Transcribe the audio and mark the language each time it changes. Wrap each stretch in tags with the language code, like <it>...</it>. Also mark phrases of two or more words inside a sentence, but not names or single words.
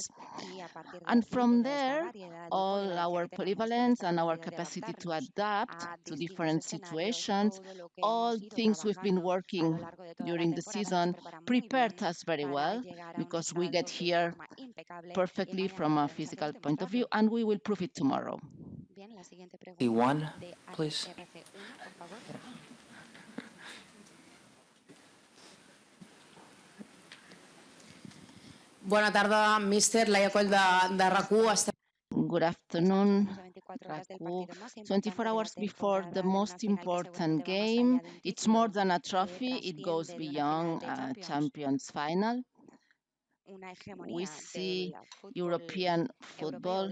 <en>And from there, all our polyvalence and our capacity to adapt to different situations, all things we've been working during the season prepared us very well, because we get here perfectly from a physical point of view, and we will prove it tomorrow. One, please.</en> <ca>Bona tarda, míster. Laia Coll de RAC1.</ca> <en>Good afternoon, RAC1. 24 hours before the most important game. It's more than a trophy. It goes beyond a Champions final. We see European football.</en>